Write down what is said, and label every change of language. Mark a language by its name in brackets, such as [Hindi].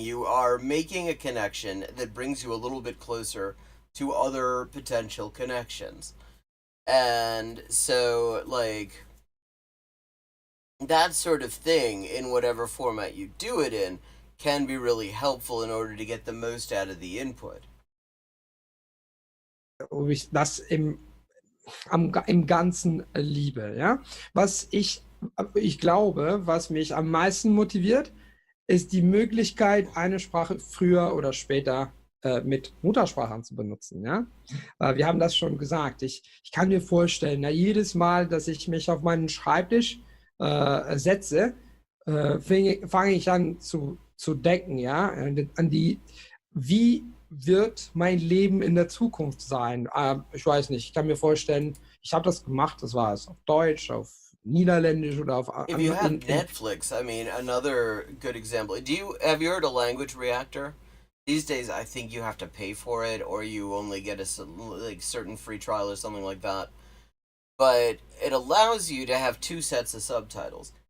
[English] You are making a connection that brings you a little bit closer to other potential connections. And so, like, that sort of thing, in whatever format you do it in, can be really helpful in order to get the most out of the input. [German] Ob ich das im Ganzen liebe, ja? Was ich glaube, was mich am meisten motiviert, ist die Möglichkeit, eine Sprache früher oder später mit Muttersprachlern zu benutzen. Ja? Wir haben das schon gesagt. Ich kann mir vorstellen, jedes Mal, dass ich mich auf meinen Schreibtisch setze, fange ich an zu denken, ja, wie wird mein Leben in der Zukunft sein? Ich weiß nicht, ich kann mir vorstellen, ich habe das gemacht, das war es auf Deutsch, auf Niederländisch oder auf [English] If you have Netflix, I mean, another good example. Have you heard of Language Reactor? These days, I think you have to pay for it, or you only get a certain free trial or something like that. But it allows you to have 2 sets of subtitles.